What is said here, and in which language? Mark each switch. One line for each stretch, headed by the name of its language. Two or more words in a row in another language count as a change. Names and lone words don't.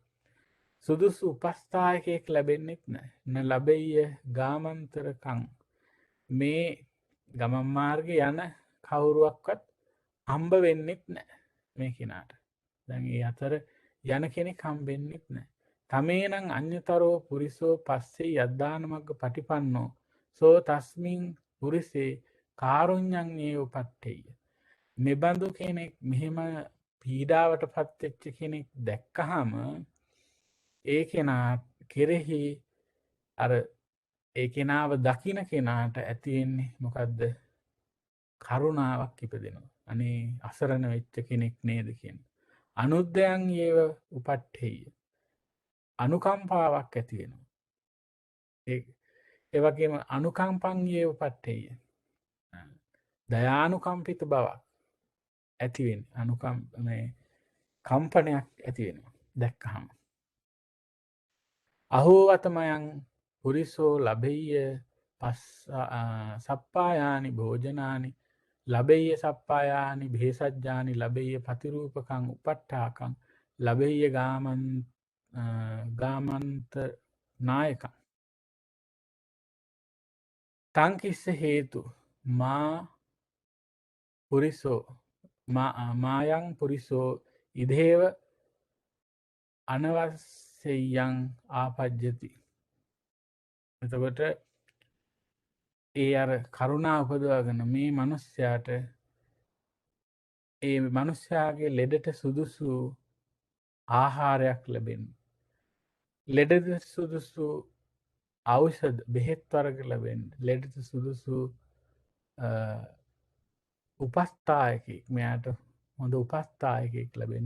Sinhala: සුදුසු උපස්ථායකයෙක් ලැබෙන්නෙත් නැහැ.
Pali: න ලබෙය ගාමන්තරකං.
Sinhala: මේ ගමන් මාර්ගේ යන කවුරුවක්වත් හම්බ වෙන්නෙත් නැහැ මේ කෙනාට. දැන් ඒ අතර යන කෙනෙක් හම්බෙන්නෙත් නැහැ.
Pali: තමේනං අඤ්‍යතරෝ පුරිසෝ පස්සේ යද්දාන මග්ග පටිපන්නෝ සෝ තස්මින් පුරිසේ කාරුණ්‍යං ඒව පට්ඨේය.
Sinhala: මෙබඳු කෙනෙක් මෙහෙම පීඩාවට පත්වෙච්ච කෙනෙක් දැක්කහම ඒ කෙනා කෙරෙහි අර ඒ කෙනාව දකින කෙනාට ඇතිවෙන්නේ මොකක්ද කරුණාවක් ඉපදෙනවා. අනේ අසරණ වෙච්ච කෙනෙක් නේද කියන.
Pali: අනුද්‍යයන් ඒව උපට්ඨෙය.
Sinhala: අනුකම්පාවක් ඇති වෙනවා. ඒ වගේම
Pali: අනුකම්පං ඒව උපට්ඨෙය.
Sinhala: දයානුකම්පිත බවක් ඇති වෙන්නේ. කම්පනයක් ඇති වෙනවා. දැක්කහම.
Pali: අහෝ අතමයන් පුරිසෝ ලබෙය්‍ය සප්පායානි භෝජනානි ලබෙය්‍ය සප්පායානි භේසජ්ජානි ලබෙය්‍ය පතිරූපකං උපට්ඨාකං ලබෙය්‍ය ගාමන්ත නායකං තංකිස්ස හේතු මා පුරිසෝ මායං පුරිසෝ ඉදේව අනවස්සෙයං ආපජ්ජති.
Sinhala: එතකොට ඒ අර කරුණා උපදවාගෙන මේ මනුස්්‍යයාට ඒ මනුස්්‍යයාගේ ලෙඩට සුදුසු ආහාරයක් ලැබෙන්. ලෙඩද සුදුසු අවෂද බෙහෙත් වරග ලැබෙන් ලෙඩට සුදුසු උපස්ථායකෙක් මෙයාට හොඳ උපස්ථායකෙක් ලැබෙන්.